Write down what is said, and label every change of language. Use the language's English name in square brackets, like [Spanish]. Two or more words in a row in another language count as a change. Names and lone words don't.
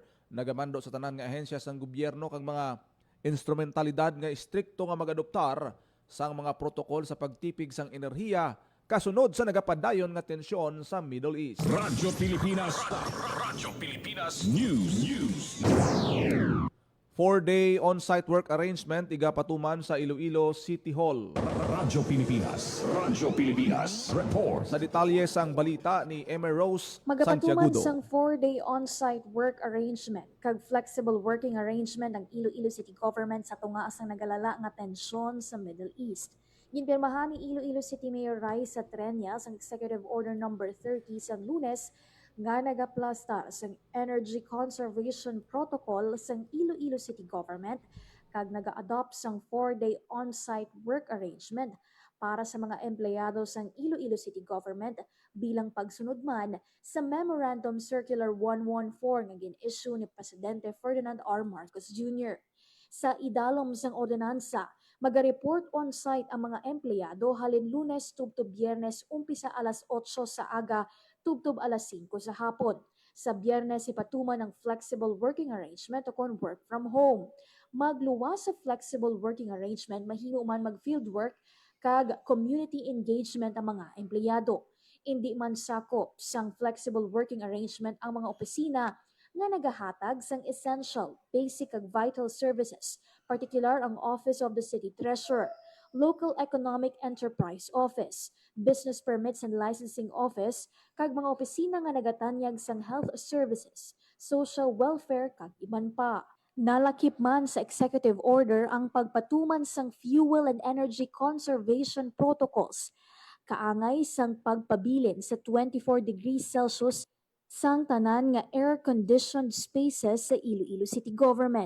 [Hiligaynon] nagamando sa tanan nga ahensya sang gobyerno kag mga instrumentalidad nga istrikto nga magadoptar sang mga protokol sa pagtipig sang enerhiya kasunod sa nagapadayon nga tensyon sa Middle East. Radyo Pilipinas. Radyo Pilipinas News. [English] 4-day on-site work arrangement [Hiligaynon] igapatuman sa Iloilo City Hall. Radyo Pilipinas. Radyo Pilipinas. Report. Sa detalye sang balita ni Emer Rose Magapatuman Santiagudo. sang [English] 4-day on-site work arrangement [Hiligaynon] kag [English] flexible working arrangement [Hiligaynon] ang Iloilo City Government sa tunga sang nagalala nga tensyon sa Middle East. Ginpirmahan ni Iloilo City Mayor Raisa Trenya sang Executive Order No. 30 sa Lunes nga nagaplastar sang Energy Conservation Protocol sang Iloilo City Government kag naga-adopt sang [English] 4-day on-site work arrangement [Hiligaynon] para sa mga empleyado sang Iloilo City Government bilang pagsunod man sa Memorandum Circular 114 nga gin-issue ni Presidente Ferdinand R. Marcos Jr. Sa idalom sang ordinansa, maga-report on-site ang mga empleyado halin Lunes tubto Biyernes umpisa alas 8 sa aga tubtob alas 5 sa hapon. Sa Biyernes ipatuman ang [English] flexible working arrangement [Hiligaynon] o kon [English] work from home. [Hiligaynon] Magluwas sa [English] flexible working arrangement [Hiligaynon] mahimo man mag- [English] field work [Hiligaynon] kag [English] community engagement [Hiligaynon] ang mga empleyado. Hindi man sakop sang [English] flexible working arrangement [Hiligaynon] ang mga opisina nga nagahatag sang [English] essential, basic [Hiligaynon] ag [English] vital services, [Hiligaynon] particular ang Office of the City Treasurer, Local Economic Enterprise Office, Business Permits and Licensing Office, kag mga opisina nga nagatanyag sang [English] health services, social welfare [Hiligaynon] kag iban pa. Nalakip man sa [English] executive order [Hiligaynon] ang pagpatuman sang [English] fuel and energy conservation protocols, [Hiligaynon] kaangay sang pagpabilin sa 24 [English] degrees Celsius [Hiligaynon] sang tanan nga [English] air-conditioned spaces [Hiligaynon] sa Iloilo City Government.